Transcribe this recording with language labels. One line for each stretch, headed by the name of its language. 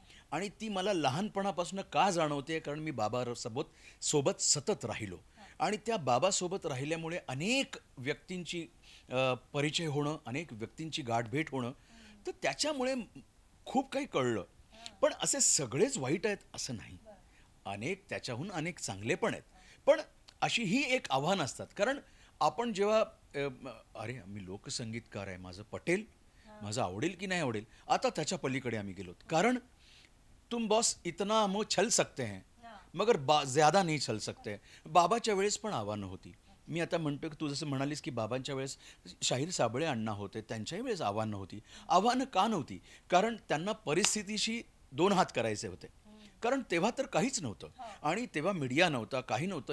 Marathi: आणि ती मला लहानपणापासून का जाणवते, कारण मी सोबत सतत राहिलो आणि त्या बाबासोबत राहिल्यामुळे अनेक व्यक्तींची परिचय होणं, अनेक व्यक्तींची गाठभेट होणं, तर त्याच्यामुळे खूप काही कळलं. पण असे सगळेच वाईट आहेत असं नाही, त्याच्याहून अनेक चांगले पण आहेत. पण अशी ही एक आव्हान असतात, कारण आपण जेव्हा अरे मी लोकसंगीतकार आहे, माझं पटेल, माझं आवडेल की नाही आवडेल, आता त्याच्या पलीकडे आम्ही गेलोत.
Hindi: कारण तुम बॉस इतना हम छल सकते हैं मगर ज्यादा नाही छल सकते.
Marathi: बाबाच्या वेळेस पण आव्हानं होती. मी आता म्हणतो की तू जसं म्हणालीस की बाबांच्या वेळेस शाहीर साबळे अण्णा होते, त्यांच्याही वेळेस आव्हानं होती. आव्हानं का नव्हती? कारण त्यांना परिस्थितीशी 2 हात करायचे होते, कारण तेव्हा तर काहीच नव्हतं आणि तेव्हा मीडिया नव्हता, काही नव्हतं.